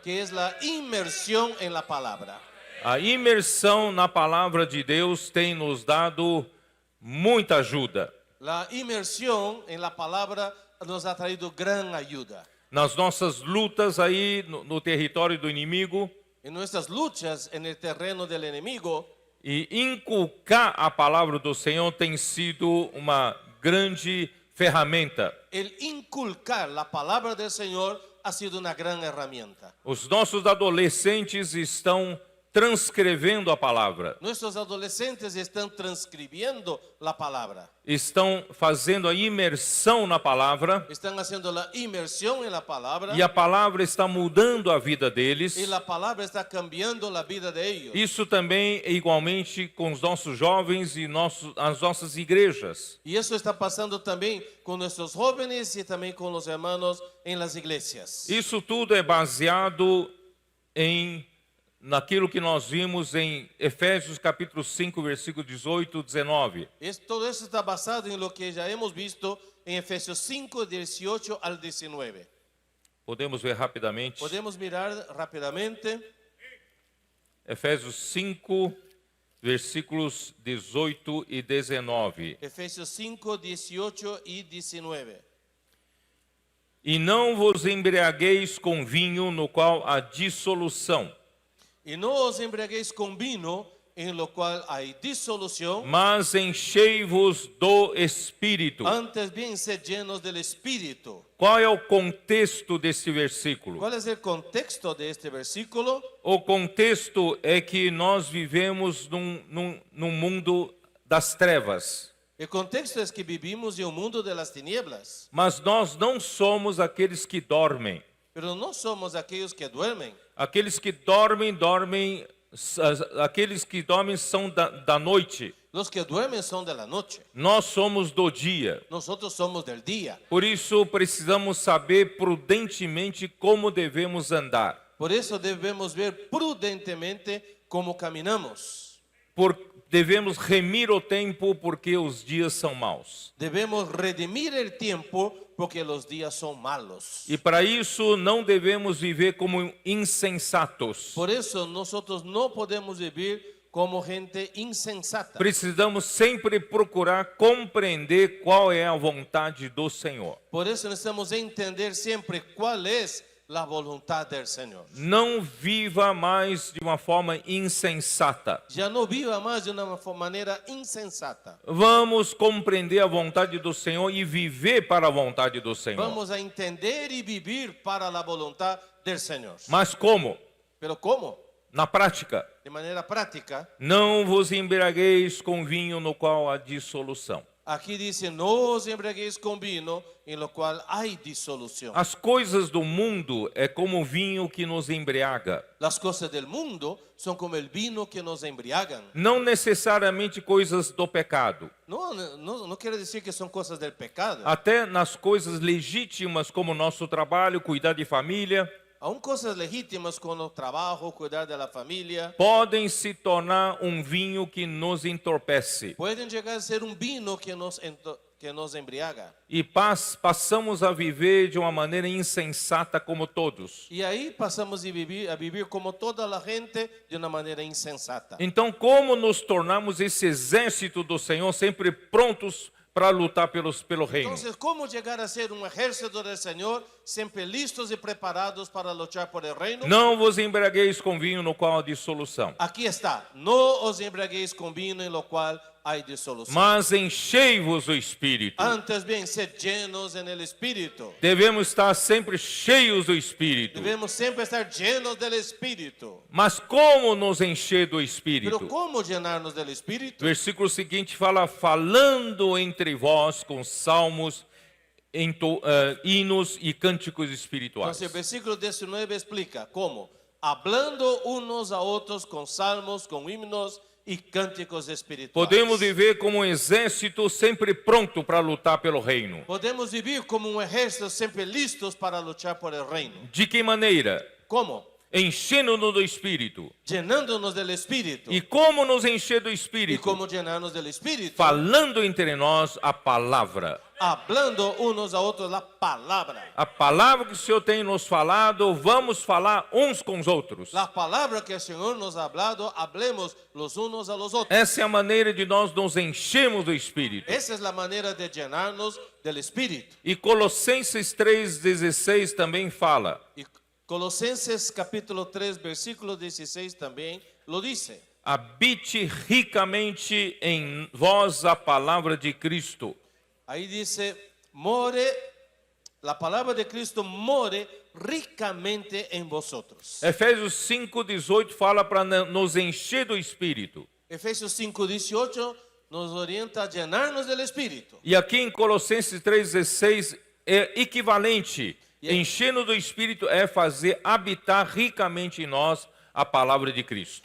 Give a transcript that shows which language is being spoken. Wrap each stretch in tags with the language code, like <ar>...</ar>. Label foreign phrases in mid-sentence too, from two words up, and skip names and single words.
<es>que es la inmersión en la palabra.</es> <pt>A imersão na palavra de Deus tem nos dado muita ajuda</pt> <es>La inmersión en la palabra nos ha traído gran ayuda.</es> <pt>nas nossas lutas aí no território do inimigo.</pt> <es>En nuestras luchas en el terreno del enemigo,</es> <pt>E inculcar a palavra do Senhor tem sido uma grande ferramenta.</pt> <es>el inculcar la palabra del Señor ha sido una gran herramienta.</es> <pt>Os nossos adolescentes estão transcrevendo a palavra,</pt> <es>Nuestros adolescentes están transcribiendo la palabra,</es> <pt>estão fazendo a imersão na palavra,</pt> <es>están haciendo la inmersión en la palabra</es> <pt>e a palavra está mudando a vida deles.</pt> <es>y la palabra está cambiando la vida de ellos.</es> <pt>Isso também é igualmente com os nossos jovens e as nossas igrejas.</pt> <es>Y eso está pasando también con nuestros jóvenes y también con los hermanos en las iglesias.</es> <pt>Isso tudo é baseado naquilo que nós vimos em Efésios capítulo 5, versículo 18 e 19.</pt> <es>Todo eso está basado en lo que ya hemos visto en Efesios 5, 18 al 19.</es> <pt>Podemos ver rapidamente.</pt> <es>Podemos mirar rápidamente.</es> <pt>Efésios 5, versículos 18 e 19.</pt> <es>Efesios 5, 18 y 19.</es> <pt>E não vos embriagueis com vinho, no qual há dissolução,</pt> <es>Y no os embriaguéis con vino, en lo cual hay disolución,</es> <pt>mas enchei-vos do Espírito.</pt> <es>antes bien sed llenos del Espíritu.</es> <pt>Qual é o contexto desse versículo?</pt> <es>¿Cuál es el contexto de este versículo?</es> <pt>O contexto é que nós vivemos num mundo das trevas,</pt> <es>El contexto es que vivimos en un mundo de las tinieblas,</es> <pt>mas nós não somos aqueles que dormem.</pt> <es>pero no somos aquellos que duermen.</es> <pt>Aqueles que dormem, aqueles que dormem são da noite.</pt> <es>Los que duermen son de la noche.</es> <pt>Nós somos do dia.</pt> <es>Nosotros somos del día.</es> <pt>Por isso precisamos saber prudentemente como devemos andar.</pt> <es>Por eso debemos ver prudentemente cómo caminamos.</es> <pt>Devemos remir o tempo porque os dias são maus.</pt> <es>Debemos redimir el tiempo porque los días son malos.</es> <pt>E para isso não devemos viver como insensatos.</pt> <es>Por eso nosotros no podemos vivir como gente insensata.</es> <pt>Precisamos sempre procurar compreender qual é a vontade do Senhor.</pt> <es>Por eso necesitamos entender siempre cuál es la voluntad del Señor.</es> <pt>Não viva mais de uma forma insensata.</pt> <es>Ya no viva más de una manera insensata.</es> <pt>Vamos compreender a vontade do Senhor e viver para a vontade do Senhor.</pt> <es>Vamos a entender y vivir para la voluntad del Señor.</es> <pt>Mas como?</pt> <es>Pero ¿cómo?</es> <pt>Na prática.</pt> <es>De manera práctica.</es> <pt>Não vos embriagueis com vinho no qual há dissolução.</pt> <es>Aquí dice, no os embriaguéis con vino, en lo cual hay disolución.</es> <pt>As coisas do mundo é como o vinho que nos embriaga.</pt> <es>Las cosas del mundo son como el vino que nos embriagan.</es> <pt>Não necessariamente coisas do pecado.</pt> <es>No quiere decir que son cosas del pecado.</es> <pt>Até nas coisas legítimas como nosso trabalho, cuidar de família,</pt> <es>Aún cosas legítimas como el trabajo, cuidar de la familia,</es> <pt>podem se tornar um vinho que nos entorpece.</pt> <es>pueden llegar a ser un vino que nos embriaga.</es> <pt>E passamos a viver de uma maneira insensata como todos.</pt> <es>Y ahí pasamos a vivir como toda la gente de una manera insensata.</es> <pt>Então, como nos tornamos esse exército do Senhor sempre prontos para lutar pelo reino?</pt> <es>Entonces, ¿cómo llegar a ser un ejército del Señor, siempre listos y preparados para luchar por el reino?</es> <pt>Não vos embriagueis com vinho no qual há dissolução,</pt> <es>Aquí está, no os embriaguéis con vino en lo cual hay disolución.</es> <pt>mas enchei-vos do Espírito.</pt> <es>Antes bien, sed llenos en el Espíritu.</es> <pt>Devemos estar sempre cheios do Espírito.</pt> <es>Debemos siempre estar llenos del Espíritu.</es> <pt>Mas como nos encher do</pt> <es>Pero</es> <pt>Espírito?</pt> <es>¿cómo llenarnos del</es> <pt>O</pt> <es>Espíritu?</es> <pt>versículo seguinte fala, falando entre vós com salmos, hinos e cânticos espirituais.</pt> <es>Entonces el versículo 19 explica cómo. Hablando unos a otros con salmos, con himnos y cánticos espirituales.</es> <pt>Podemos viver como um exército sempre pronto para lutar pelo reino.</pt> <es>Podemos vivir como un ejército siempre listos para luchar por el reino.</es> <pt>De que maneira?</pt> <es>¿Cómo?</es> <pt>Enchendo-nos do Espírito.</pt> <es>Llenándonos del Espíritu.</es> <pt>E como nos encher do</pt> <es>¿Y</es> <pt>Espírito?</pt> <es>cómo llenarnos del Espíritu?</es> <pt>Falando entre nós a palavra.</pt> <es>Hablando unos a otros la palabra.</es> <pt>A palavra que o Senhor tem nos falado, vamos falar uns com os outros.</pt> <es>La palabra que el Señor nos ha hablado, hablemos los unos a los otros.</es> <pt>Essa é a maneira de nós nos enchermos do Espírito.</pt> <es>Esa es la manera de llenarnos del Espíritu.</es> <pt>E Colossenses 3,16 também fala:</pt> <es>Y Colosenses capítulo 3, versículo 16 también lo dice.</es> <pt>habite ricamente em vós a palavra de Cristo.</pt> <es>Ahí dice, more, la palabra de Cristo more ricamente en vosotros.</es> <pt>Efésios 5,18 fala para nos encher do Espírito.</pt> <es>Efesios 5, 18 nos orienta a llenarnos del Espíritu.</es> <pt>E aqui em Colossenses 3,16 é equivalente. E aí? Enchendo do Espírito é fazer habitar ricamente em nós a palavra de Cristo.</pt>